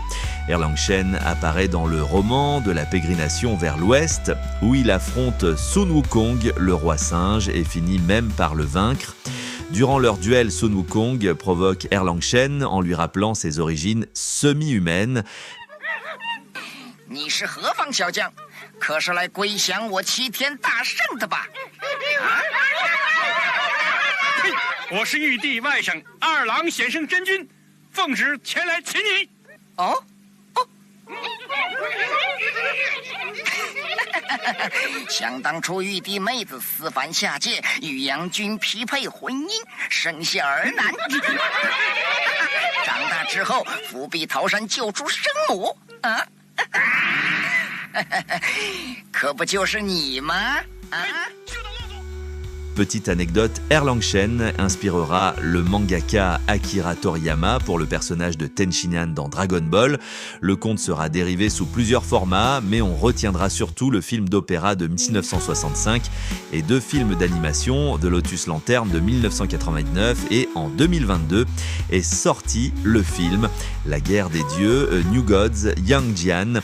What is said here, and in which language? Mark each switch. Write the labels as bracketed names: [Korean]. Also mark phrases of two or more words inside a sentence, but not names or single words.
[French] Erlang Shen apparaît dans le roman de la pérégrination vers l'ouest où il affronte Sun Wukong, le roi singe, et finit même par le vaincre. Durant leur duel, Sun Wukong provoque Erlang Shen en lui rappelant ses origines semi-humaines. [Chinese] 你是何方小将？可是来归降我齐天大圣的吧？嘿，我是玉帝外甥二郎显圣真君，奉旨前来擒你。哦哦，想当初玉帝妹子私反下界，与杨君匹配婚姻，生下儿男。长大之后，伏笔桃山救出生母啊！可不就是你吗？啊！ [French] Petite anecdote, Erlang Shen inspirera le mangaka Akira Toriyama pour le personnage de Tenshinhan dans Dragon Ball. Le conte sera dérivé sous plusieurs formats, mais on retiendra surtout le film d'opéra de 1965 et 2 films d'animation, de Lotus Lanterne de 1999 et en 2022 est sorti le film La guerre des dieux, New Gods, Yang Jian.